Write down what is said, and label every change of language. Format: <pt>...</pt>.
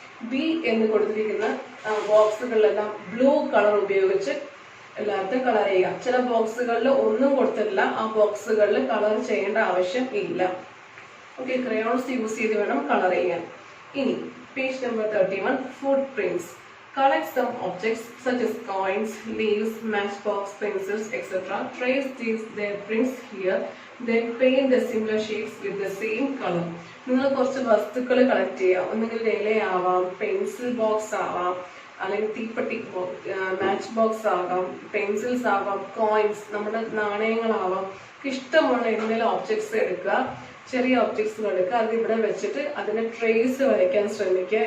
<ml>B എന്ന് കൊടുത്തിരിക്കുന്ന ബോക്സുകളിലെല്ലാം blue colour ഉപയോഗിച്ച് എല്ലാത്തും കളർ ചെയ്യുക. ചില ബോക്സുകളിൽ ഒന്നും കൊടുത്തിട്ടില്ല, ആ ബോക്സുകളിൽ കളർ ചെയ്യേണ്ട ആവശ്യം ഇല്ല. ഓക്കെ, ക്രയോൺസ് യൂസ് ചെയ്ത് വേണം കളർ ചെയ്യാൻ. ഇനി page number 31, foot prints.</ml> <en>Collect some objects such as coins, leaves, matchbox, pencils, etc. Trace their prints here. Then paint the similar shapes with the same color.</en> <ml>നിങ്ങൾ കുറച്ച് വസ്തുക്കൾ collect ചെയ്യുക. ഒന്നുകിൽ ഇലയാവാം, pencil box ആവാം, അല്ലെങ്കിൽ തീപ്പെട്ടി മാച്ച് ബോക്സ് ആകാം, pencils ആവാം, കോയിൻസ് നമ്മുടെ നാണയങ്ങളാവാം. ഇഷ്ടമുള്ള എന്തെങ്കിലും ഓബ്ജക്ട്സ് എടുക്കുക, ചെറിയ ഒബ്ജക്ട്സ് എടുക്കുക, അത് ഇവിടെ വെച്ചിട്ട് അതിന്റെ ട്രേസ് വരയ്ക്കാൻ ശ്രമിക്കുക.</ml>